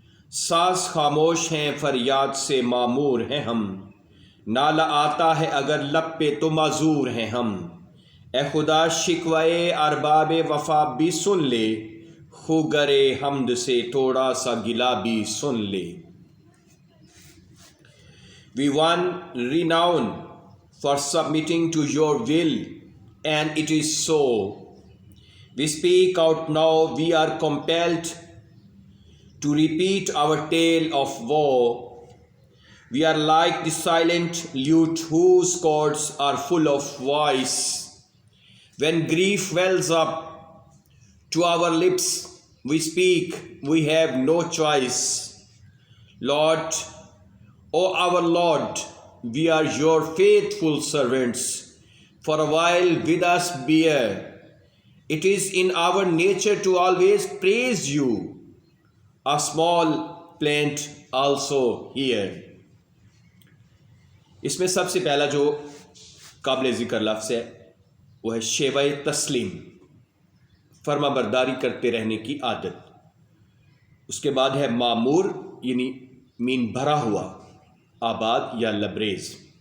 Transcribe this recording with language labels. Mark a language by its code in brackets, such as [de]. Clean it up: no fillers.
[ur] ساز خاموش ہیں فریاد سے معمور ہیں ہم، نالہ آتا ہے اگر لب پہ تو معذور ہیں ہم، اے خدا شکوہ ارباب وفا بھی سن لے، خوگر حمد سے تھوڑا سا گلہ بھی سن لے۔ [en] We won renown for submitting to your will, and it is so. We speak out now, we are compelled to repeat our tale of woe. We are like the silent lute whose chords are full of voice. When grief wells up to our lips, we speak, we have no choice. Lord, O our Lord, we are your faithful servants. For a while with us bear. It is in our nature to always praise you. A small plaint also here. [ur] اس میں سب سے پہلا جو قابل ذکر لفظ ہے وہ ہے شیوہ تسلیم، فرما برداری کرتے رہنے کی عادت۔ اس کے بعد ہے معمور، یعنی مین بھرا ہوا، آباد یا لبریز۔